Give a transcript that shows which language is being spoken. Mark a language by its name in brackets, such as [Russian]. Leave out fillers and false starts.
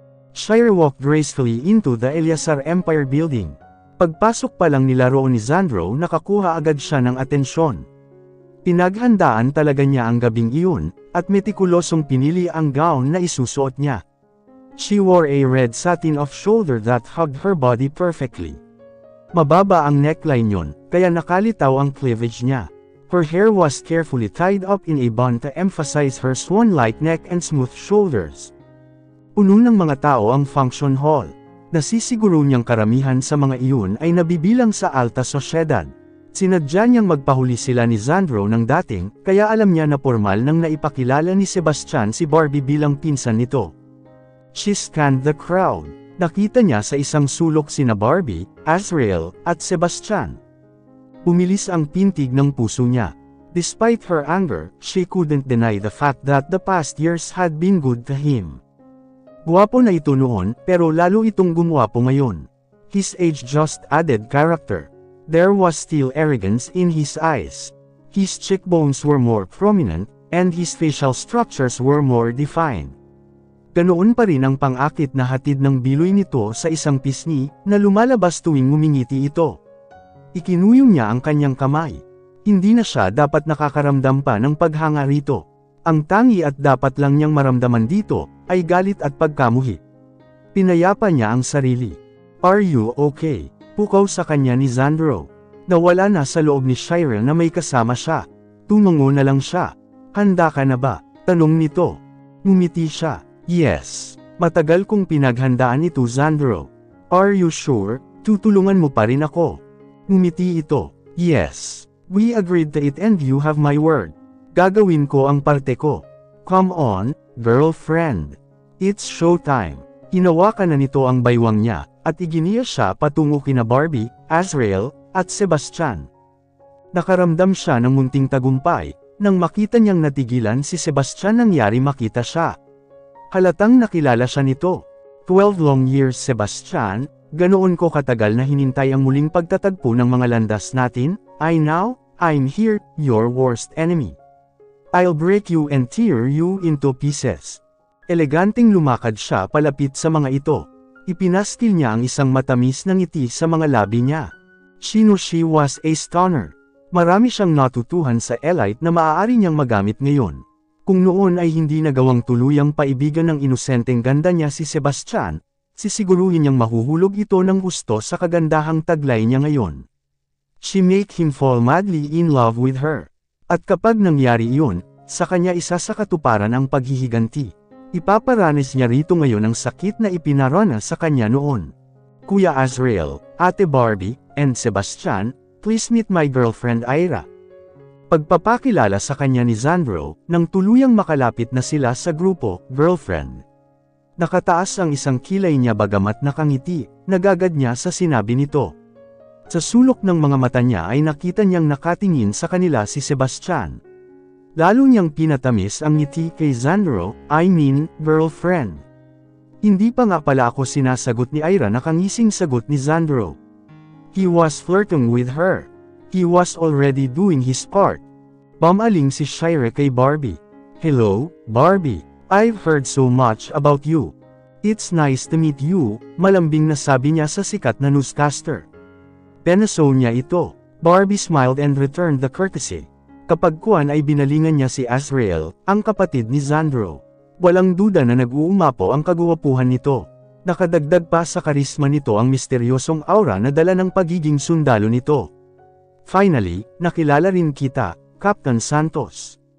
[English] Shire walked gracefully into the Eleazar Empire building. [Filipino] Pagpasok pa lang nila roon ni Xandro nakakuha agad siya ng atensyon. Pinaghandaan talaga niya ang gabing iyon, at metikulosong pinili ang gown na isusuot niya. [English] She wore a red satin off-shoulder that hugged her body perfectly. [Filipino] Mababa ang neckline yon, kaya nakalitaw ang cleavage niya. [English] Her hair was carefully tied up in a bun to emphasize her swan-like neck and smooth shoulders. [Filipino] Puno ng mga tao ang function hall. Nasisiguro niyang karamihan sa mga iyon ay nabibilang sa alta sosyedad. Sinadya niyang magpahuli sila ni Xandro ng dating, kaya alam niya na formal nang naipakilala ni Sebastian si Barbie bilang pinsan nito. [English] She scanned the crowd. [Filipino] Nakita niya sa isang sulok sina Barbie, Azrael, at Sebastian. Bumilis ang pintig ng puso niya. [English] Despite her anger, she couldn't deny the fact that the past years had been good to him. [Filipino] Guwapo na ito noon, pero lalo itong gumwapo ngayon. [English] His age just added character. There was still arrogance in his eyes. His cheekbones were more prominent, and his facial structures were more defined. [Filipino] Ganoon pa rin ang pang-akit na hatid ng biloy nito sa isang pisngi, na lumalabas tuwing ngumingiti ito. Ikinuyong niya ang kanyang kamay. Hindi na siya dapat nakakaramdam pa ng paghanga rito. Ang tangi at dapat lang niyang maramdaman dito, ay galit at pagkamuhi. Pinayapa niya ang sarili. [English] Are you okay? [Filipino] Pukaw sa kanya ni Xandro. Nawala na sa loob ni Shire na may kasama siya. Tumango na lang siya. Handa ka na ba? Tanong nito. Ngumiti siya. Yes. Matagal kong pinaghandaan ito, Xandro. [English] Are you sure? [Filipino] Tutulungan mo pa rin ako. Ngumiti ito. Yes. [English] We agreed to it and you have my word. [Filipino] Gagawin ko ang parte ko. [English] Come on, girlfriend. It's showtime. [Filipino] Hinawakan na nito ang baywang niya, at iginiya siya patungo kina Barbie, Azrael, at Sebastian. Nakaramdam siya ng munting tagumpay, nang makita niyang natigilan si Sebastian nangyari makita siya. Halatang nakilala siya nito. 12 long years, Sebastian, ganoon ko katagal na hinintay ang muling pagtatagpo ng mga landas natin. [English] I'm here, your worst enemy. I'll break you and tear you into pieces. [Filipino] Eleganting lumakad siya palapit sa mga ito. Ipinastil niya ang isang matamis na ngiti sa mga labi niya. [English] She knew she was a stunner. [Filipino] Marami siyang natutuhan sa elite na maaari niyang magamit ngayon. Kung noon ay hindi nagawang tuluyang paibigan ng inosenteng ganda niya si Sebastian, sisiguruhin niyang mahuhulog ito ng gusto sa kagandahang taglay niya ngayon. [English] She make him fall madly in love with her. [Filipino] At kapag nangyari iyon, sa kanya isa sa katuparan ang paghihiganti. Ipaparanas niya rito ngayon ang sakit na ipinarana sa kanya noon. [English] Kuya Azrael, Ate Barbie, and Sebastian, please meet my girlfriend Ira. [Filipino] Pagpapakilala sa kanya ni Xandro, nang tuluyang makalapit na sila sa grupo, girlfriend. Nakataas ang isang kilay niya bagamat nakangiti, nagagad niya sa sinabi nito. Sa sulok ng mga mata niya ay nakita niyang nakatingin sa kanila si Sebastian. Lalo niyang pinatamis ang ngiti kay Xandro, girlfriend. Hindi pa nga pala ako sinasagot ni Ira, nakangising sagot ni Xandro. [English] He was flirting with her. He was already doing his part. [Filipino] Bumaling si Shire kay Barbie. [English] Hello, Barbie. I've heard so much about you. It's nice to meet you, [Filipino] malambing na sabi niya sa sikat na newscaster. Penaso niya ito. [English] Barbie smiled and returned the courtesy. [Filipino] Kapag kuwan ay binalingan niya si Azrael, ang kapatid ni Xandro. Walang duda na nag-uumapo ang kagwapuhan nito. Nakadagdag pa sa karisma nito ang misteryosong aura na dala ng pagiging sundalo nito. Finally, nakilala rin kita, Captain Santos.